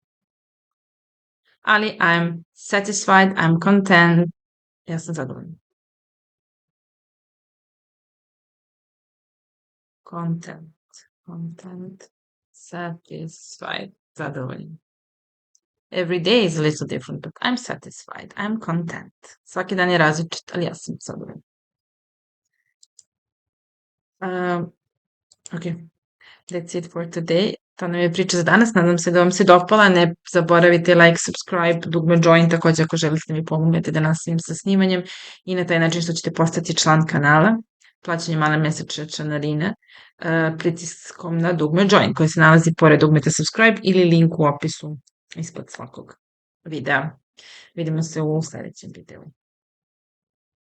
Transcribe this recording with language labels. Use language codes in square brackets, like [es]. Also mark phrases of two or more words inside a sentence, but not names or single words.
[en] Ali I'm satisfied, I'm content. [sr] Ja sam zadovoljna. [en] Content, satisfied, zadovoljna. Every day is a little different, but I'm satisfied, I'm content. [sr] Svaki dan je različit, ali ja sam zadovoljna. [en] Ok, that's it for today. [sr] To nam je priča za danas. Nadam se da vam se dopala. Ne zaboravite [en] like, subscribe, [sr] dugme join takođe ako želite da mi pomognete da nastavim sa snimanjem i na taj način što ćete postati član kanala. Plaćanje male mesečne članarine pritiskom na dugme join koji se nalazi pored dugmeta subscribe ili link u opisu ispod svakog videa. Vidimo se u sledećem videu.